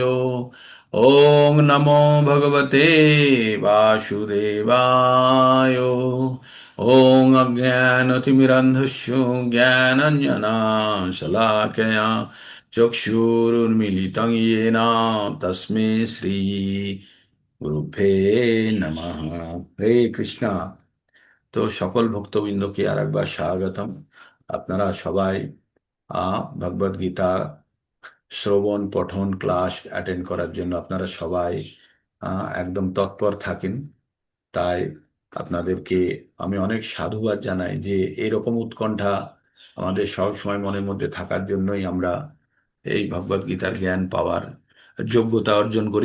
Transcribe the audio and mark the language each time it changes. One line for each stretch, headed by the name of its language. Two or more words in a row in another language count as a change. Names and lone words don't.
Sanskrit: ॐ नमो भगवते वासुदेवाय। ॐ अज्ञानतिमिरन्धस्य ज्ञानञ्जनाशलाकया चक्षुरुन्मीलितं येन तस्मै श्री গুরুভে নমঃ।
Bangla: হরে কৃষ্ণা। তো সকল ভক্তবৃন্দকে আর একবার স্বাগতম। আপনারা সবাই ভগবদ গীতা শ্রবণ পঠন ক্লাস অ্যাটেন্ড করার জন্য আপনারা সবাই একদম তৎপর থাকেন। তাই আপনাদেরকে আমি অনেক সাধুবাদ জানাই যে এরকম উৎকণ্ঠা আমাদের সব সময় মনের মধ্যে থাকার জন্যই আমরা এই ভগবদ গীতার জ্ঞান পাওয়ার যোগ্যতা অর্জন করি।